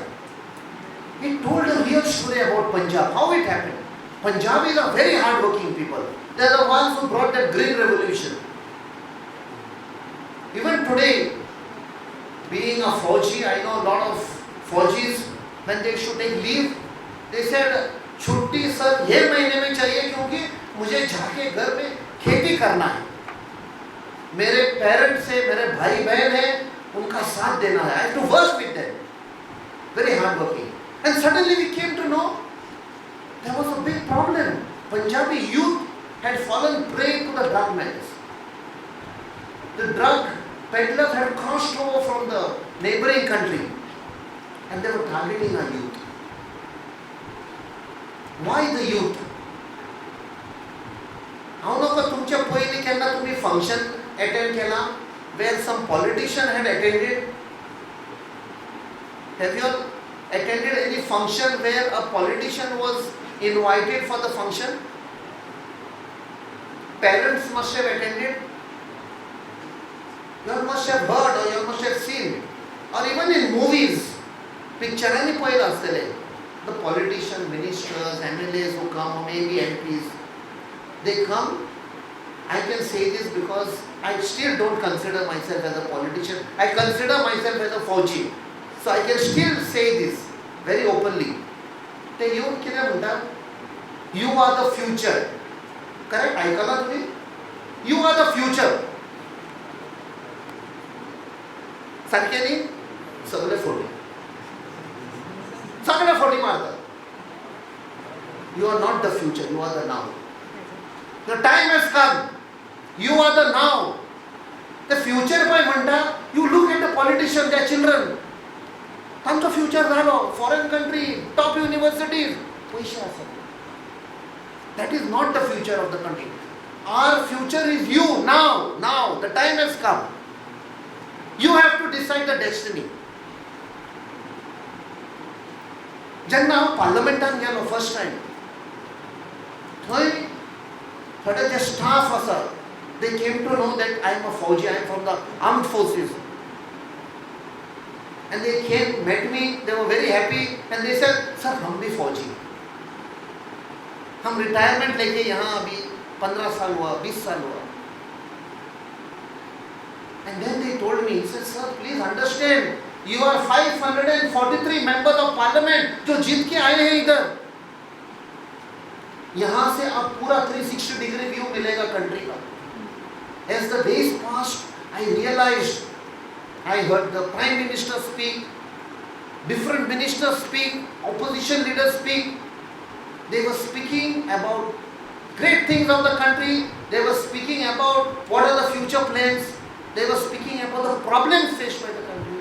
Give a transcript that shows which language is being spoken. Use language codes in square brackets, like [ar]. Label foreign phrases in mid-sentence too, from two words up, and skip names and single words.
[en] He told a real story about Punjab, how it happened. Punjabis are very hard-working people. They are the ones who brought that green revolution. Even today, being a Fauji, I know a lot of Faujis, when they should take leave, they said, [hi] छुट्टी सर ये महीने में चाहिए क्योंकि मुझे जाके घर में खेती करना है, मेरे पेरेंट्स है, मेरे भाई बहन है, उनका साथ देना है. [en] I have to work with them. Very hard working. And suddenly we came to know there was a big problem. Punjabi youth had fallen prey to the drug menace. The drug peddlers had crossed over from the neighboring country and they were targeting our youth. Why the youth? [kok] हांव नका तुमच्या पयलीं केन्ना तुमी [en] function attend [kok] केला [en] where some politician had attended? Have you all attended any function where a politician was invited for the function? Parents must have attended. You all must have heard or you all must have seen. Or even in movies, [kok] pictureani पळयला आसतले. [en] The politician, ministers, MLAs who come, or maybe MPs, they come. I can say this because I still don't consider myself as a politician. I consider myself as a Fauji. So I can still say this very openly. [kok] ते येऊन कितें म्हणटात? [en] You are the future. Correct? [kok] आयकलां तुमी? [en] You are the future. [kok] सारकें न्ही? सगळे फोटी. सगळे फोटी मारतात. [en] You are not the future, you are the now. The time has come. You are the now. The future [kok] पळय म्हणटा, [en] you look at the politicians, their children. [kok] तांचो फ्युचर जालो, [en] foreign country, top universities, [kok] पैसे आसात. [en] That is not the future of the country. Our future is you, now. The time has come. You have to decide the destiny. [kok] जेन्ना हांव पार्लमेंटान गेलो [en] first time, [kok] थंय थोडे जे स्टाफ आसा, [en] they came to know that I am a Fauji, I am from the armed forces. And they came, met me, they were very happy and they said, [hi] sir हम भी फौजी, हम रिटायरमेंट लेके यहाँ अभी 15 साल हुआ, 20 साल हुआ. [en] And then they told me, he said, sir please understand, you are 543 members of parliament [hi] जो जीत के आए हैं इधर. यहाँ से आप पूरा 360 [en] degree view [hi] मिलेगा कंट्री का. [en] As the days passed, I realized, I heard the Prime Minister speak, different ministers speak, opposition leaders speak. They were speaking about great things of the country. They were speaking about what are the future plans. They were speaking about the problems faced by the country.